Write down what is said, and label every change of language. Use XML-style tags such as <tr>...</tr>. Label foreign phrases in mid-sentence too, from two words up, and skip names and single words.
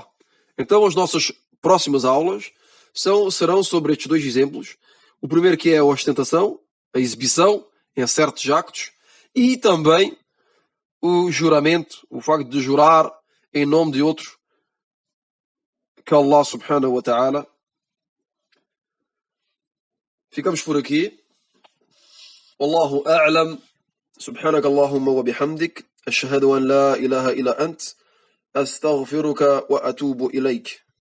<pt>Então as nossas próximas aulas serão sobre estes dois exemplos. O primeiro que é a ostentação, a exibição em certos actos e também o juramento, o facto de jurar em nome de outro que é</pt> <ar>الله سبحانه وتعالى.</ar> <pt>Ficamos por aqui.</pt> <ar>والله أعلم. سبحانك اللهم وبحمدك أشهد أن لا إله إلا أنت أستغفرك وأتوب إليك</ar>